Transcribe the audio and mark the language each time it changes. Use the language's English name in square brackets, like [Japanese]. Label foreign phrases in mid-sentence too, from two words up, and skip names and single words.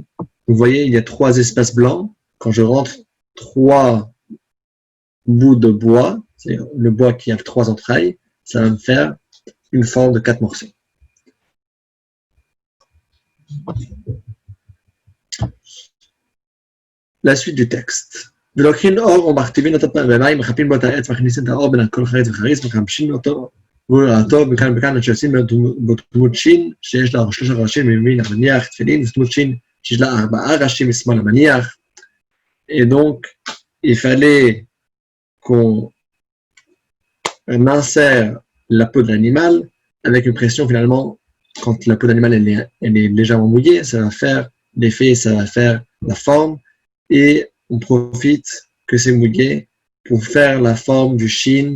[French] Vous voyez, il y a 3 espaces blancs. Quand je rentre 3 bouts de bois, c'est le bois qui a 3 entrailles, ça va me faire une forme de 4 morceaux. La suite du texte. [Hebrew] ולוקחים אור ומכתיבים אותו במים, מחפים בו את העץ, מכניסים את האור בין כל חריץ וחריץ, מחמשים אותו ולעטו בכאן וכאן, שעושים בו דמות שין, שיש לה 3 ראשים מימין המניח, תפילין, ודמות שין שיש לה 4 ראשים משמאל המניח. [French] Et donc, il fallait qu'on insère la peau de l'animal avec une pression finalement, quand la peau d'animal elle est légèrement mouillée, ça va faire l'effet, ça va faire la forme, et on profite que c'est mouillé pour faire la forme du shin.